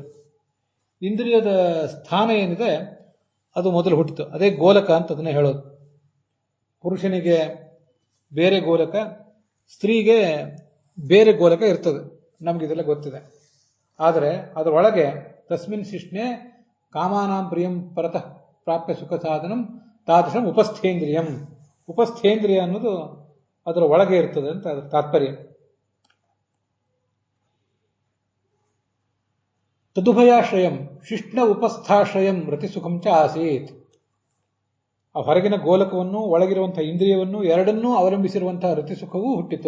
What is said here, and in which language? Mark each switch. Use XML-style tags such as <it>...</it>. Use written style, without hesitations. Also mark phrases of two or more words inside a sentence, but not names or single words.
<kn>ಇಂದ್ರಿಯದ ಸ್ಥಾನ ಏನಿದೆ ಅದು ಮೊದಲು ಹುಟ್ಟಿತು, ಅದೇ ಗೋಲಕ ಅಂತ ಅದನ್ನೇ ಹೇಳೋದು. ಪುರುಷನಿಗೆ ಬೇರೆ ಗೋಲಕ, ಸ್ತ್ರೀಗೆ ಬೇರೆ ಗೋಲಕ ಇರ್ತದೆ, ನಮಗಿದೆಲ್ಲ ಗೊತ್ತಿದೆ. ಆದರೆ ಅದರೊಳಗೆ</kn> <sa>ತಸ್ಮಿನ್ ಶಿಷ್ಣೆ ಕಾಮಾನಾಂ ಪ್ರಿಯಂ ಪರತಃ ಪ್ರಾಪ್ಯ ಸುಖ ಸಾಧನಂ ತಾದೃಶಂ ಉಪಸ್ಥೇಂದ್ರಿಯಂ.</sa> <kn>ಉಪಸ್ಥೇಂದ್ರಿಯ ಅನ್ನೋದು ಅದರ ಒಳಗೆ ಇರ್ತದೆ ಅಂತ ಅದರ ತಾತ್ಪರ್ಯ.</kn> <sa>ತದುಭಯಾಶ್ರಯಂ ಶಿಷ್ಣ ಉಪಸ್ಥಾಶ್ರಯಂ ರತಿಸುಖಂ ಚ ಆಸೀತ್.</sa> <kn>ಆ ಹೊರಗಿನ ಗೋಲಕವನ್ನು, ಒಳಗಿರುವಂತಹ ಇಂದ್ರಿಯವನ್ನು ಎರಡನ್ನೂ ಅವಲಂಬಿಸಿರುವಂತಹ ರತಿಸುಖವೂ ಹುಟ್ಟಿತು.</kn>